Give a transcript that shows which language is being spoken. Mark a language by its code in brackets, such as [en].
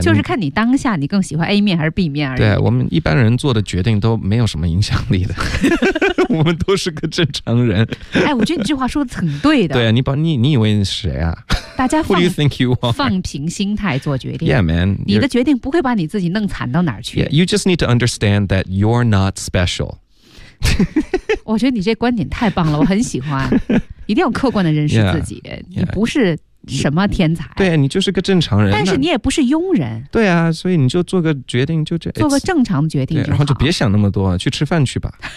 [zh] 就是看你当下你更喜欢 A 面还是 B 面而已对、啊、我们一般人做的决定都没有什么影响力的我们都是个正常人哎，我觉得你这话说的很对的对啊 你以为你是谁啊大家 [en] Who do you think you are? [zh] 放平心态做决定 [en] Yeah man [zh] 你的决定不会把你自己弄惨到哪儿去 [en] yeah, You just need to understand that you're not special [zh] 我觉得你这观点太棒了我很喜欢一定要客观的认识自己 [en] yeah, yeah. [zh] 你不是什么天才对你就是个正常人但是你也不是庸人对啊所以你就做个决定就这做个正常的决定然后就别想那么多去吃饭去吧